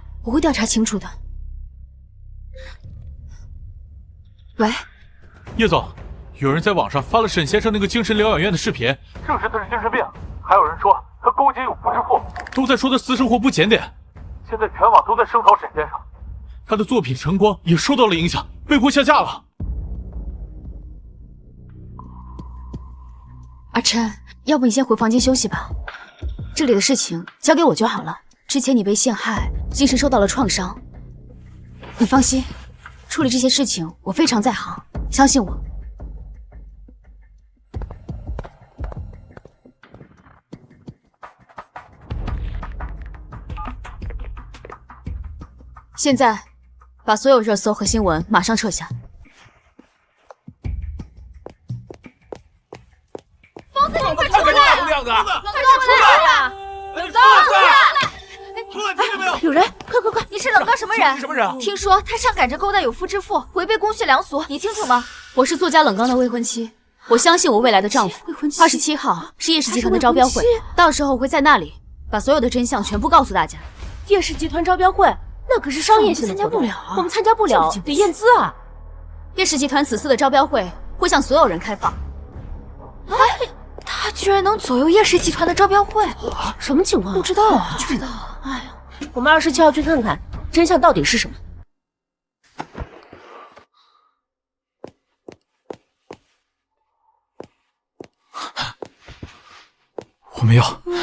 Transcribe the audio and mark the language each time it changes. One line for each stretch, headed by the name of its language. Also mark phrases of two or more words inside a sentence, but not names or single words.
Chinese: 我會調查清楚的。喂，葉總，有人在網上發了沈先生那個精神療養院的視頻，證實他是精神病，還有人說他勾結有夫之婦，都在說他私生活不檢點。現在全網都在聲討沈先生，他的作品《晨光》也受到了影響，被迫下架了。阿琛，要不你先回房間休息吧，這裡的事情交給我就好了。之前你被陷害，精神受到了創傷，你放心，處理這些事情我非常在行，相信我。現在把所有熱搜和新聞馬上撤下。瘋子，你快出來！亮子，快出來！冷剛，出來！聽見沒有？有人，快！你是冷剛什麼人？什麼人？聽說他上趕着勾搭有夫之婦，違背公序良俗，你清楚嗎？我是作家冷剛的未婚妻，我相信我未來的丈夫。27號是葉氏集團的招標會，到時候我會在那裡把所有的真相全部告訴大家。葉氏集團招標會，那可是商業性的活動，我們參加不了，得驗資啊。葉氏集團此次的招標會會向所有人開放。哎，他居然能左右葉氏集團的招標會，什麼情況？不知道啊，不知道。哎呀，我們27號去看看真相到底是什麼。我没有。